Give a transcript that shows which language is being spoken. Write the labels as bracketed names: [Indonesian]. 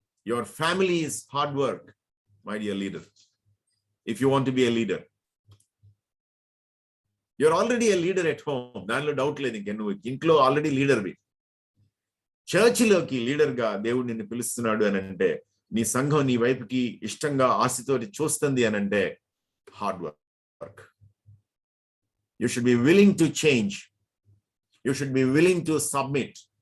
[English] Your family is hard work, my dear leader. If you want to be a leader, you're already a leader at home. [Telugu] దానిలో doubt లేదు. ఇంక నువ్వు ఇంట్లో already లీడర్వి. చర్చిలోకి లీడర్గా దేవుడు నిన్ను పిలుస్తున్నాడు అని అంటే, నీ సంఘం నీ వైపుకి ఇష్టంగా ఆశతోటి చూస్తుంది అని అంటే hard work. [English] You should be willing to change. You should be willing to submit.